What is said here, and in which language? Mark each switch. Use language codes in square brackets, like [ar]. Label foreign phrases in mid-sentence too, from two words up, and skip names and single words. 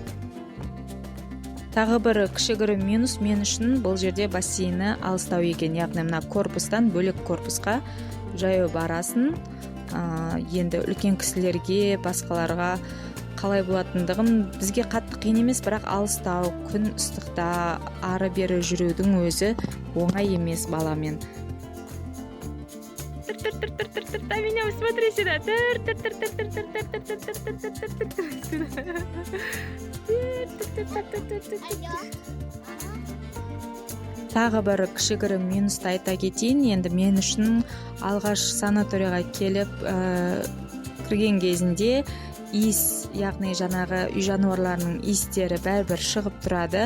[kk] Тағы бір кішігірім минус мен үшін бұл жерде бассейні алыстау екен, яғни мына корпустан бөлек корпусқа жаяу барасын. Енді үлкен кісілерге, басқаларға қалай болатындығын бізге қатты қиын емес, бірақ алыстау, күн ыстықта ары-бері жүрудің өзі оңай емес баламен. [ru] А меня смотри сюда. [kk] Тағы бір кішігірім минусты айта кетейін. Енді мен үшін алғаш санаторияға келіп кірген кезінде иіс, яғни жаңағы үй жануарларының иістері бәрібір шығып тұрады.